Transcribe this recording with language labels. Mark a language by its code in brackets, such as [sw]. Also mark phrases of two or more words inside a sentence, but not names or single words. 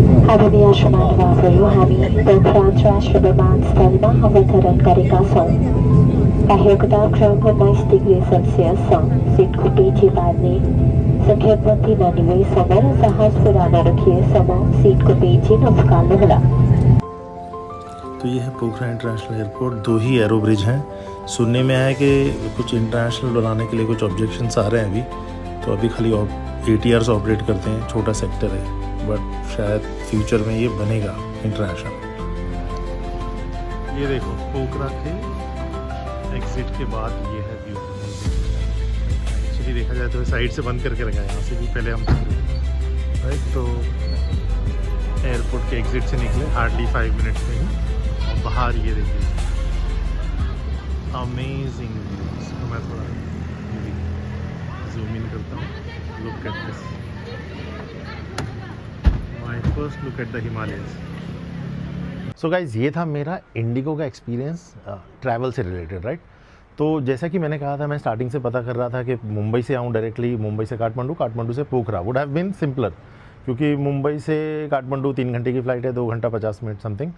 [ne] आदरणीय श्रीमानवाहरू हामी पोखरा अन्तर्राष्ट्रिय विमानस्थलमा अवतरण गरेका छौँ। बाहिरको तापक्रम 19 डिग्री सेल्सियस छ। सिटको पेटी बाँध्ने सङ्केतबत्ती ननिभएसम्म र जहाज पुराना रखिएसम्म सिटको पेटी नफुकाल्नुहोला। [hi] तो ये है पोखरा इंटरनेशनल एयरपोर्ट। 2 ही [en] aero bridge [hi] हैं। सुनने में आया है कि कुछ इंटरनेशनल बनाने के लिए कुछ ऑब्जेक्शंस आ रहे हैं अभी, तो अभी खाली ATRs ऑपरेट करते हैं, छोटा सेक्टर है, बट शायद फ्यूचर में ये बनेगा इंटरनेशनल। ये देखो पोखरा के एग्जिट के बाद ये है व्यू। एक्चुअली देखा जाए तो साइड से बंद करके रखा है, यहाँ से भी पहले हम राइट। तो एयरपोर्ट के एग्जिट से निकले हार्डली 5 मिनट्स में ही, और बाहर ये देखिए [en] amazing views. [hi] मैं थोड़ा [en] zoom in [hi] करता हूँ। [en] look at this, my first look at the Himalayas. so guys, [hi] ये था मेरा इंडिगो का [en] experience travel [hi] से रिलेटेड, राइट। तो जैसा कि मैंने कहा था, मैं स्टार्टिंग से पता कर रहा था कि मुंबई से आऊँ डायरेक्टली, मुंबई से काठमांडू, काठमांडू से पोखरा [en] would have been simpler, [hi] क्योंकि मुंबई से काठमांडू 3 घंटे की फ़्लाइट है, 2 घंटा 50 मिनट समथिंग।